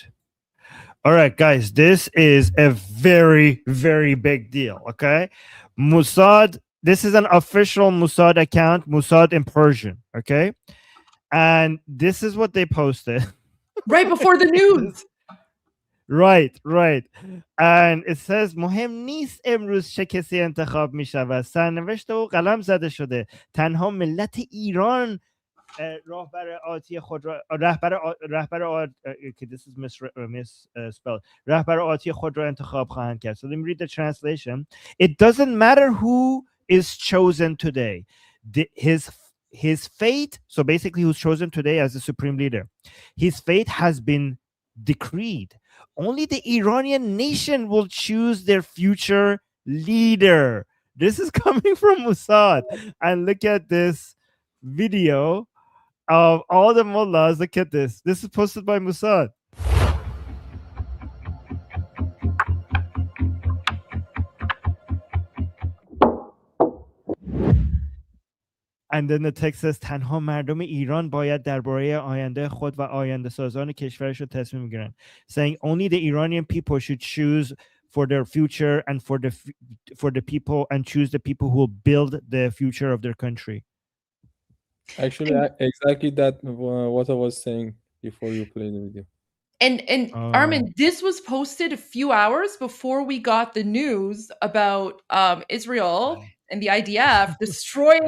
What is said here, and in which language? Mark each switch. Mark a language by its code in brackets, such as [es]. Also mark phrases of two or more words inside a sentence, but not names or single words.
[en] All right, guys, this is a very, very big deal. Okay. Mossad, this is an official Mossad account, Mossad in Persian. Okay. And this is what they posted. Right before the news. Right. And it says [fa] مهم نیست امروز چه کسی انتخاب می شود. سرنوشت او قلم زده شده. تنها ملت ایران رهبر آتی خود را [en] this is misspelled. [fa] رهبر آتی خود را انتخاب خواهند کرد. [en] So let me read the translation. It doesn't matter who is chosen today. His fate, so basically who's chosen today as the supreme leader, his fate has been decreed. Only the Iranian nation will choose their future leader. This is coming from Mossad. And look at this video of all the mullahs. Look at this. This is posted by Mossad. And then the text says [fa] تنها مردم ایران باید درباره آینده خود و آینده سازان کشورش رو تصمیم بگیرن. [en] Saying only the Iranian people should choose for their future and for the people and choose the people who will build the future of their country. Actually, exactly that what I was saying before you played the video. And Armin, this was posted a few hours before we got the news about Israel and the IDF destroying